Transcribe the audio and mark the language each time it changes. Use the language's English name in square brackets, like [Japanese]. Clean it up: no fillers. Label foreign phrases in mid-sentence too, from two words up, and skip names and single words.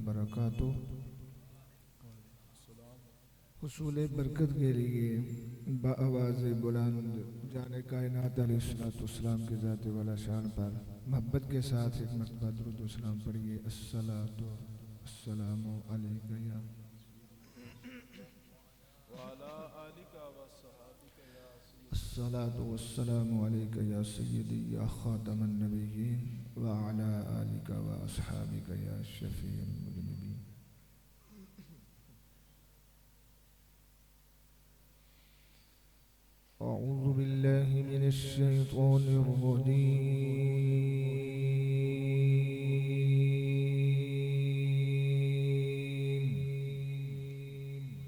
[Arabic] وبركاته. [Urdu] حصول برکت کے لیے باآواز بلند جان کائنات علیہ السلام کی ذات والا شان پر محبت کے ساتھ ایک مرتبہ درود و سلام پڑھیے. [Arabic] الصلاة والسلام عليك يا الصلاة والسلام عليك يا سيدي يا خاتم النبيين وعلى آلك وأصحابك يا شفيع المذنبين. أعوذ بالله من الشيطان الرجيم.